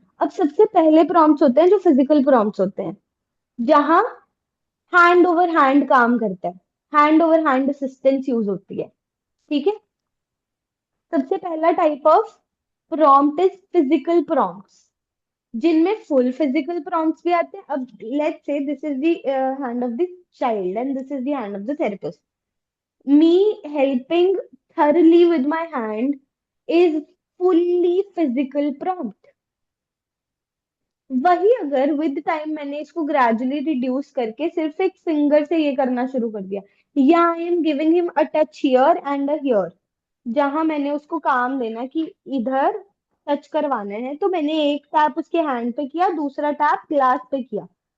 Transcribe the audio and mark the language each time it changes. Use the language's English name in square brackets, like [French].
[Hindi] अब सबसे पहले प्रॉम्प्ट्स होते हैं जो फिजिकल प्रॉम्प्ट्स होते हैं, जहां हैंड ओवर हैंड काम करता है, hand over hand assistance use होती है। ठीक है। सबसे पहला [English] type of prompt is physical prompts, [Hindi] जिनमें फुल फिजिकल प्रॉम्प्ट्स भी आते हैं। [English] अब let's say this is the hand of the child and this is the hand of the therapist. me helping thoroughly with my hand is fully physical prompt। [Hindi] वही अगर with time मैंने इसको gradually reduce करके सिर्फ एक finger से ये करना शुरू कर दिया, या [English] I am giving him a touch here and a here, [Hindi] जहां मैंने उसको काम देना कि इधर टच करवाना है, तो मैंने एक टैप उसके हैंड पे किया, दूसरा टैप ग्लास पे किया।